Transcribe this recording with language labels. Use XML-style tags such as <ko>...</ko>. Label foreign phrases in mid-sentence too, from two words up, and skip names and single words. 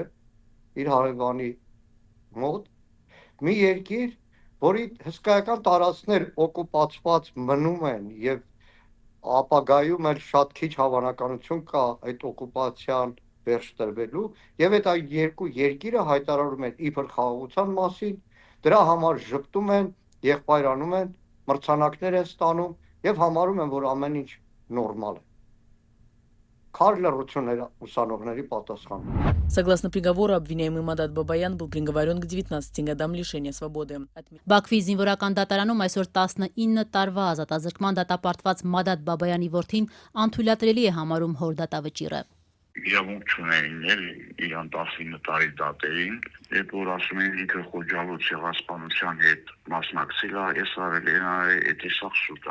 <hy>իր հարևանի մոտ, մի երկիր, որի հսկայական տարածքներ օկուպացված մնում են եւ ապագայում էլ շատ քիչ հավանականություն կա այդ օկուպացիան վերջ տրվելու եւ այդ երկու երկիրը հայտարարում են իբր խաղաղության մասին, դրա համար ժպտում են, եղբայրանում են, մրցանակներ են ստանում եւ համարում են, որ ամեն ինչ նորմալ է։</hy> <ru>Согласно приговору, обвиняемый Мадад Бабаян был приговорен к 19 годам лишения свободы.</ru> <hy>Բաքվի զինվորական դատարանում այսօր 19 տարվա ազատազրկման դատապարտված Մադադ Բաբայանի որդին անթույլատրելի է համարում հոր դատավճիռը։ իրավունք չունեին իրան 19 տարի դատեին, երբ որ ասում են ինքը խոջալու ցեղասպանության հետ մասնակցել է, ես արել են այդ իսախ սուտը։</hy>